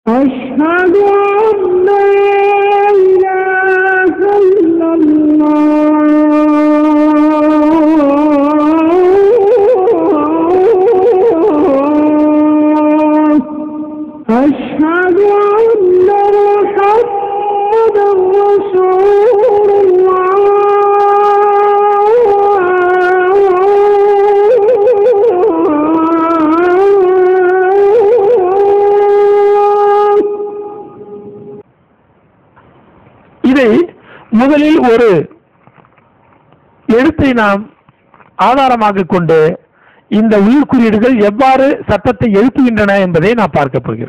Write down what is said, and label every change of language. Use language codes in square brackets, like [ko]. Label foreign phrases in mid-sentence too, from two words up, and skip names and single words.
[ar] أشهد أن لا إله إلا الله أشهد أن محمدا رسول الله [ta] இதை முதலில் ஒரு எழுத்தை நாம் ஆதாரமாக கொண்டு இந்த உயிர் குறியீடுகள் எவ்வாறு சத்தத்தை எழுப்புகின்றன என்பதை நாம் பார்க்க போகிறோம்.